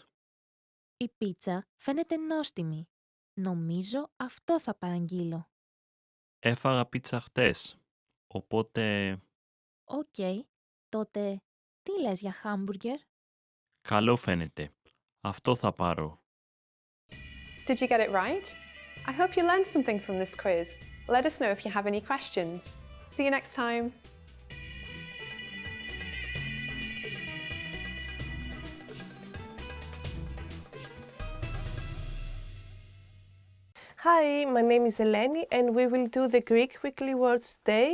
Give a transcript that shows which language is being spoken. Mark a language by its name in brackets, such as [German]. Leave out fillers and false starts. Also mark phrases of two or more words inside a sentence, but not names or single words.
[Greek] Η πίτσα φαίνεται νόστιμη. Νομίζω αυτό θα παραγγείλω. Έφαγα πίτσα χτες, οπότε... Οκ, τότε τι λες για χάμπουργκερ? Καλό φαίνεται. Αυτό θα πάρω. [English] Did you get it right? I hope you learned something from this quiz. Let us know if you have any questions. See you next time. Hi, my name is Eleni and we will do the Greek weekly words today.